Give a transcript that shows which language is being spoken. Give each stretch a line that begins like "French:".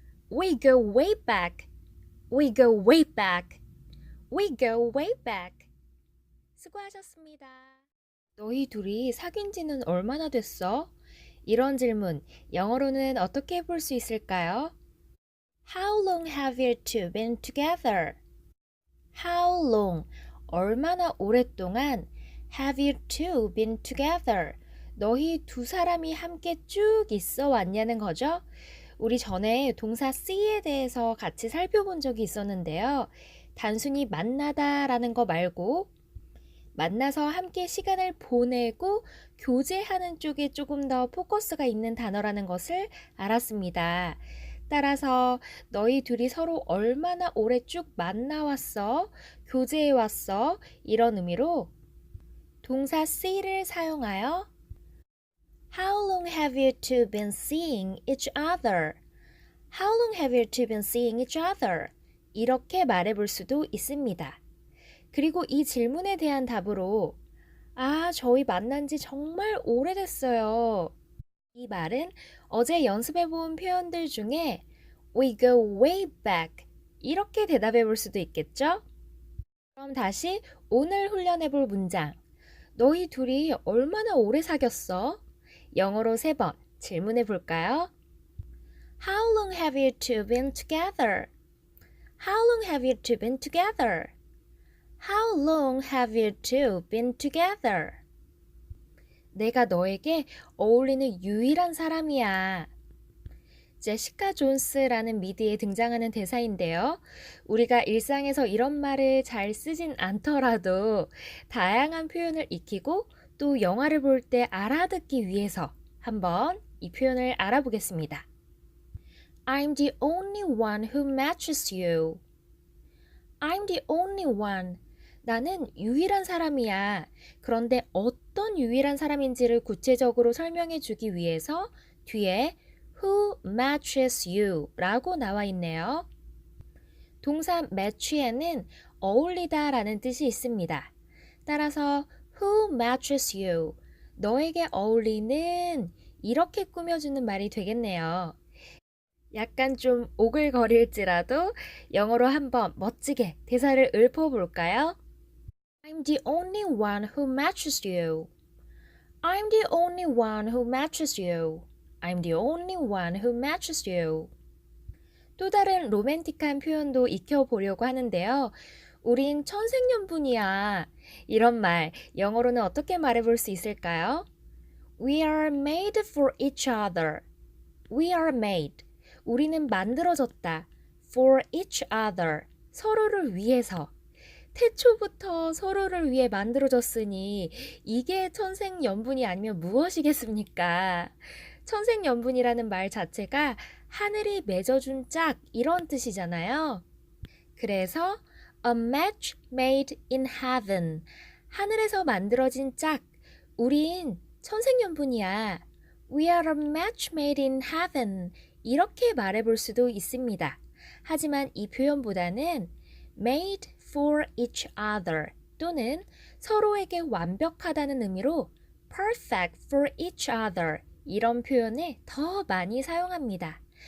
English: We go way back. We go way back. We go way back.
Korean: 수고하셨습니다. 너희 둘이 사귄 지는 얼마나 됐어? 이런 질문, 영어로는 어떻게 해볼 수 있을까요?
English: How long have you two been together? How long,
Korean: 얼마나 오랫동안
English: have you two been together?
Korean: 너희 두 사람이 함께 쭉 있어 왔냐는 거죠? 우리 전에 동사 see에 대해서 같이 살펴본 적이 있었는데요. 단순히 만나다 라는 거 말고 만나서 함께 시간을 보내고 교제하는 쪽에 조금 더 포커스가 있는 단어라는 것을 알았습니다. 따라서 너희 둘이 서로 얼마나 오래 쭉 만나왔어? 교제해왔어? 이런 의미로 동사 see를 사용하여
English: How long have you two been seeing each other? How long have you two been seeing each other?
Korean: 이렇게 말해볼 수도 있습니다. 그리고 이 질문에 대한 답으로 저희 만난 지 정말 오래됐어요. 이 말은 어제 연습해본 표현들 중에
English: We go way back
Korean: 이렇게 대답해 볼 수도 있겠죠? 그럼 다시 오늘 훈련해 볼 문장 너희 둘이 얼마나 오래 사귀었어? 영어로 3번 질문해 볼까요?
English: How long have you two been together? How long have you two been together? How long have you two been together?
Korean: 내가 너에게 어울리는 유일한 사람이야. 제시카 존스라는 미드에 등장하는 대사인데요. 우리가 일상에서 이런 말을 잘 쓰진 않더라도 다양한 표현을 익히고 또 영화를 볼 때 알아듣기 위해서 한번 이 표현을 알아보겠습니다.
English: I'm the only one who matches you. I'm the only one.
Korean: 나는 유일한 사람이야. 그런데 어떤 유일한 사람인지를 구체적으로 설명해 주기 위해서 뒤에
English: who matches you
Korean: 라고 나와 있네요. 동사 match에는 어울리다 라는 뜻이 있습니다. 따라서
English: who matches you,
Korean: 너에게 어울리는 이렇게 꾸며주는 말이 되겠네요. 약간 좀 오글거릴지라도 영어로 한번 멋지게 대사를 읊어볼까요?
English: I'm the only one who matches you. I'm the only one who matches you. I'm the only one who matches you.
Korean: 또 다른 로맨틱한 표현도 익혀보려고 하는데요. 우린 천생연분이야. 이런 말 영어로는 어떻게 말해볼 수 있을까요?
English: We are made for each other. We are made.
Korean: 우리는 만들어졌다.
English: For each other.
Korean: 서로를 위해서. 태초부터 서로를 위해 만들어졌으니 이게 천생연분이 아니면 무엇이겠습니까? 천생연분이라는 말 자체가 하늘이 맺어준 짝 이런 뜻이잖아요. 그래서
English: a match made in heaven.
Korean: 하늘에서 만들어진 짝. 우린 천생연분이야.
English: We are a match made in heaven.
Korean: 이렇게 말해볼 수도 있습니다. 하지만 이 표현보다는
English: made for each other
Korean: 또는 서로에게 완벽하다는 의미로
English: perfect for each other
Korean: 이런 표현을 더 많이 사용합니다.